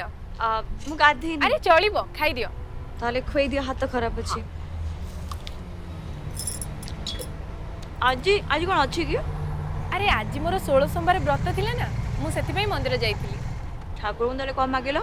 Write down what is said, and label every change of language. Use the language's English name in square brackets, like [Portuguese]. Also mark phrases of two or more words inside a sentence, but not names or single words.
[Odia] ମୁଁ ଗାଧେଇନି ଅରେ ଚଳିବ ଖାଇ ଦିଅ ତାହେଲେ ଖୁଆଇ ଦିଅ ହାତ ଖରାପ ଅଛି ଆଜି ଆଜି କ'ଣ ଅଛି କି ଅରେ ଆଜ ମୋର 16 ସୋମବାର ବ୍ରତ ଥିଲା ନା ମୁଁ ସେଥି ପାଇଁ ମନ୍ଦିର ଯାଇଥିଲି ଠାକୁରଙ୍କୁ ତାହେଲେ କ'ଣ ମାଗିଲ